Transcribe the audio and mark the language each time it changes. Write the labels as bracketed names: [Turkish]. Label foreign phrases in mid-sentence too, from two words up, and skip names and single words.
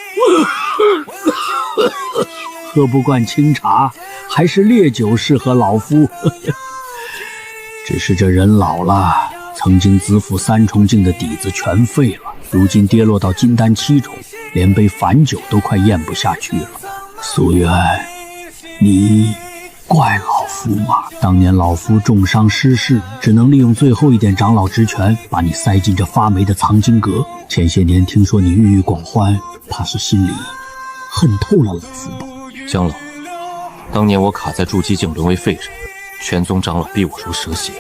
[Chinese] 喝不慣清茶，還是烈酒適合老夫。只是這人老了，曾經子府3重境的底子全廢了，如今跌落到金丹7重，連杯凡酒都快咽不下去了。蘇淵，你怪老夫嘛！當年老夫重傷失勢，只能利用最後一點長老職權，把你塞進這發霉的藏經閣。前些年聽說你鬱鬱寡歡，怕是心裡恨透了老夫吧？江老，當年我卡在筑基境淪為廢人，全宗長老逼我如蛇蝎。